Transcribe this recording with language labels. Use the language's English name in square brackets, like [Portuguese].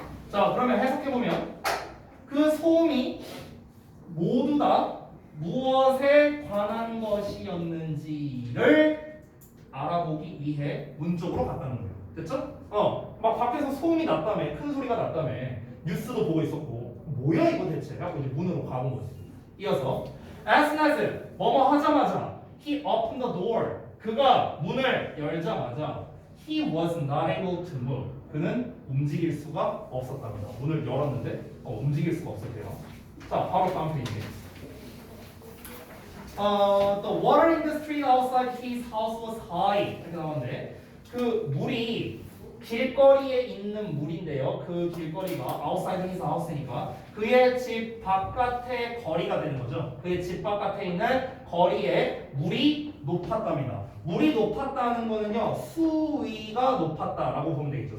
[Korean] 자, 그러면 해석해보면 그 소음이 모두 다 무엇에 관한 것이었는지를 알아보기 위해 문 쪽으로 갔다는 거예요. 됐죠? 막 밖에서 소음이 났다며, 큰 소리가 났다며, 뉴스도 보고 있었고, 뭐야 이거 대체? 하고 이제 문으로 가본 거지. 이어서 [English] as soon as [Korean] 뭐뭐 하자마자 [English] he opened the door. [Korean] 그가 문을 열자마자 [English] he was not able to move. [Korean] 그는 움직일 수가 없었답니다. 문을 열었는데 움직일 수가 없었대요. 자, 바로 다음 페이지. [English] The water in the street outside his house was high. [Korean] 이렇게 나오는데 그 물이 길거리에 있는 물인데요. 그 길거리가 [English] outside his house [Korean] 니까 그의 집 바깥의 거리가 되는 거죠. 그의 집 바깥에 있는 거리에 물이 높았답니다. 물이 높았다는 거는요, 수위가 높았다라고 보면 되겠죠.